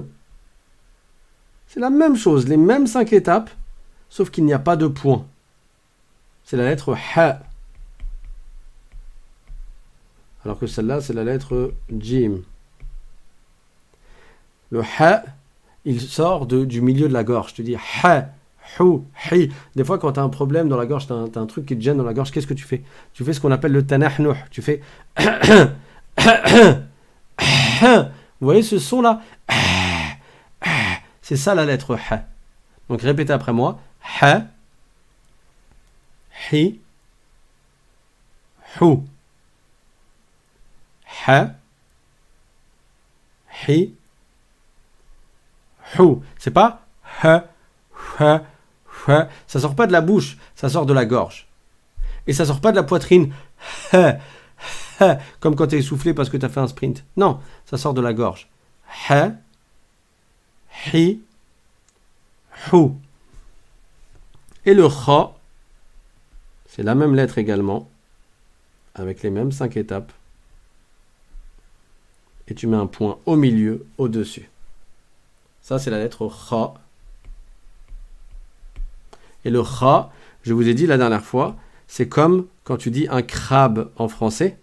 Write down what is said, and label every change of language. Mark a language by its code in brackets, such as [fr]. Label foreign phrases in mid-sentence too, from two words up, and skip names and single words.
[fr] C'est la même chose, les mêmes 5 étapes, sauf qu'il n'y a pas de point. C'est la lettre ha. Alors que celle-là, c'est la lettre jim. Le ha, il sort du milieu de la gorge. Tu dis ha, hu, hi. Des fois, quand tu as un problème dans la gorge, tu as un truc qui te gêne dans la gorge, qu'est-ce que tu fais? Tu fais ce qu'on appelle le tanahnuh. Tu fais vous voyez ce son-là? C'est ça la lettre ha. Donc répétez après moi. Ha, hi, hu. Ha, hi, hu. C'est pas ha, ha, ha. Ça sort pas de la bouche, ça sort de la gorge. Et ça sort pas de la poitrine. Ha, ha. Comme quand tu es essoufflé parce que tu as fait un sprint. Non, ça sort de la gorge. Ha, hi, hu. Et le kha, c'est la même lettre également, avec les mêmes 5 étapes. Et tu mets un point au milieu, au-dessus. Ça, c'est la lettre kha. Et le kha, je vous ai dit la dernière fois, c'est comme quand tu dis un crabe en français.